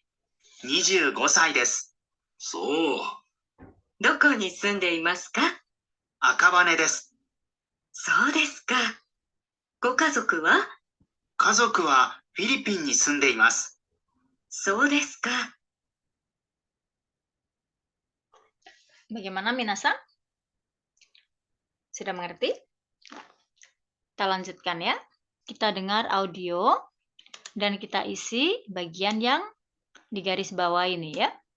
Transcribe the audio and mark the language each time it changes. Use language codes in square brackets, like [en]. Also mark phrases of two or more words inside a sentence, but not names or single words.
[ja] 25 歳です。そう。どこに住んでいますか？赤羽です。そうですか。ご家族は？家族はフィリピンに住んでいます。そうですか。 [id] Bagaimana minasan? Sudah mengerti? Kita lanjutkan ya. Kita dengar audio dan kita isi bagian yang di garis bawah ini ya.